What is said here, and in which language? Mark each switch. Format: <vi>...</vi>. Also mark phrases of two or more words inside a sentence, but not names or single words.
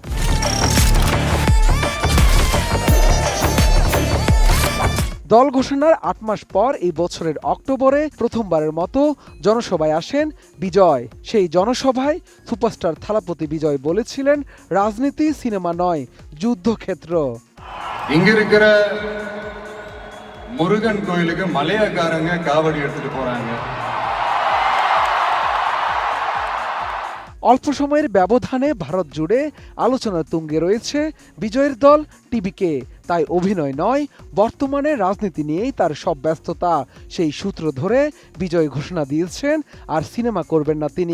<bn>দল ঘোষণার ৮ মাস পর এই বছরের অক্টোবরে প্রথমবারের মতো জনসভায় আসেন বিজয়। সেই জনসভায় সুপারস্টার থালাপতি বিজয় বলেছিলেন, রাজনীতি সিনেমা নয়, যুদ্ধক্ষেত্র।</bn> <ta>இங்க இருக்கிற முருகன் கோயிலுக்கு மலையாக்காரங்க காவடி எடுத்துட்டு போறாங்க।</ta> <bn>অল্প সময়ের ব্যবধানে ভারত জুড়ে আলোচনার তুঙ্গে রয়েছে বিজয়ের দল টিবিকে। তাই অভিনয় নয়, বর্তমানে রাজনীতি নিয়েই তার সব ব্যস্ততা। সেই সূত্র ধরে বিজয় ঘোষণা দিয়েছেন আর সিনেমা করবেন না তিনি।</bn>